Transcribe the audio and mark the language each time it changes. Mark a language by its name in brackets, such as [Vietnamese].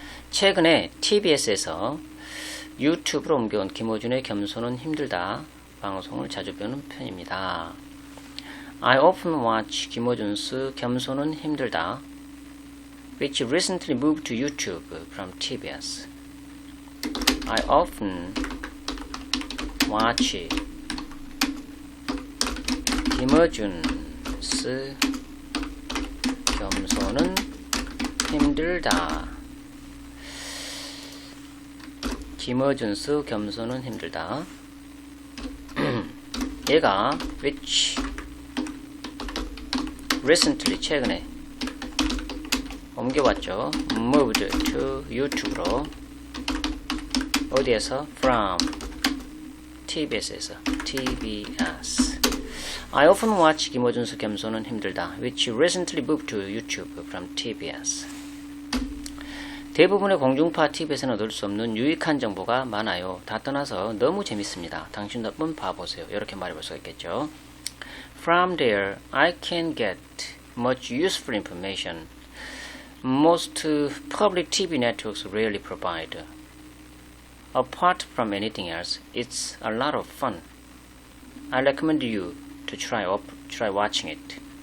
[Korean] 최근에 TBS에서 유튜브로 옮겨온 김호준의 겸손은 힘들다 방송을 자주 보는 편입니다. [English] I often watch 김호준's 겸손은 힘들다, which recently moved to YouTube from TBS. I often watch 김호준's 겸손은 힘들다. [Korean] 김어준스 겸손은 힘들다. 얘가 [English] which recently [Korean] 최근에 옮겨왔죠. [English] moved to YouTube로. [Korean] 어디에서? [English] from TBS에서. TBS. I often watch 김어준스 겸손은 힘들다, which recently moved to YouTube from TBS. [Korean] 대부분의 공중파 TV에서는 얻을 수 없는 유익한 정보가 많아요. 다 떠나서 너무 재밌습니다. 당신도 한번 봐보세요. 이렇게 말해볼 수가 있겠죠. [English] From there, I can get much useful information. Most public TV networks rarely provide. Apart from anything else, it's a lot of fun. I recommend you to try watching it.